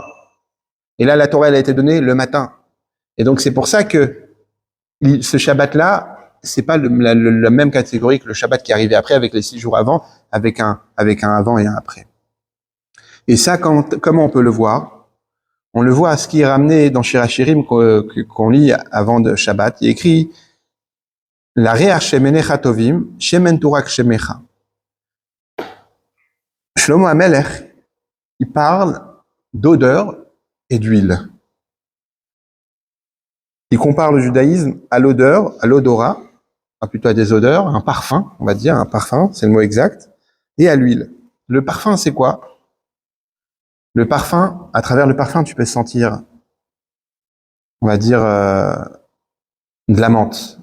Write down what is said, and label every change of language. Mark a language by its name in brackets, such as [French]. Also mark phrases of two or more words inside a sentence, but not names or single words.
[French] Et là, la Torah, elle a été donnée le matin. Et donc, c'est pour ça que ce Shabbat-là, c'est pas la même catégorie que le Shabbat qui arrivait après, avec les 6 jours avant, avec un avant et un après. Et ça, comment on peut le voir? On le voit à ce qui est ramené dans Shir HaShirim qu'on lit avant de Shabbat. Il est écrit [Hebrew] לריח שמניך טובים שמן תורק שמך. [French] Shlomo HaMelech, il parle d'odeur et d'huile. Il compare le judaïsme à l'odeur, à l'odorat, plutôt à des odeurs, un parfum, on va dire, un parfum, c'est le mot exact, et à l'huile. Le parfum, c'est quoi? Le parfum, à travers le parfum, tu peux sentir, on va dire, de la menthe.